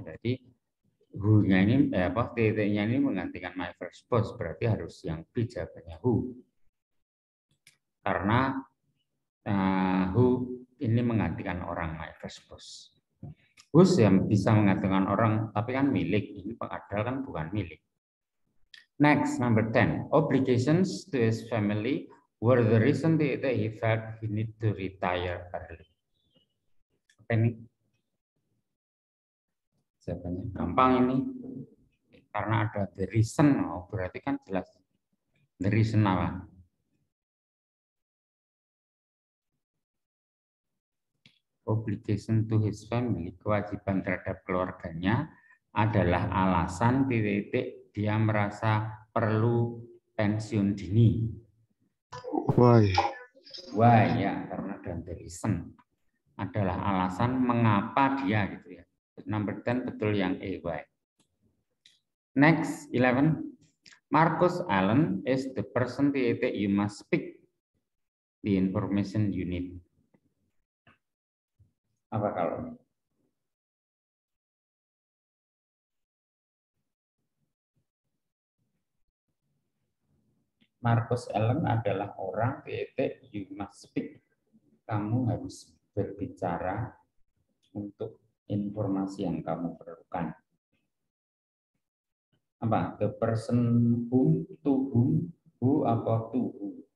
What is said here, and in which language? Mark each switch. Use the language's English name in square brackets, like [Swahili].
[Indonesian] Jadi who-nya ini, titiknya ini menggantikan my first boss. Berarti harus yang B jawabannya who. Karena who ini menggantikan orang, [English] my first boss. [Indonesian] Whose yang bisa menggantikan orang, tapi kan milik. Ini padahal kan bukan milik. [English] Next, number 10. Obligations to his family were the reason that he felt he need to retire early. [Indonesian] Apa ini? Jawabannya gampang ini. Karena ada the reason, berarti kan jelas. The reason apa? [English] Obligation to his family, [Indonesian] kewajiban terhadap keluarganya adalah alasan titik dia merasa perlu pensiun dini. [English] Why? [Indonesian] Why ya, karena dan the reason adalah alasan mengapa dia gitu ya. [English] Number 10 [Indonesian] betul yang A, why. Next, 11. [English] Marcus Allen is the person that you must speak the information you need. [Indonesian] Apa kalau ini? Marcus Allen adalah orang titik [English] you must speak. [Indonesian] Kamu harus berbicara untuk informasi yang kamu perlukan. Apa? [English] The person whom, to whom, who [Indonesian] apa [English] to who?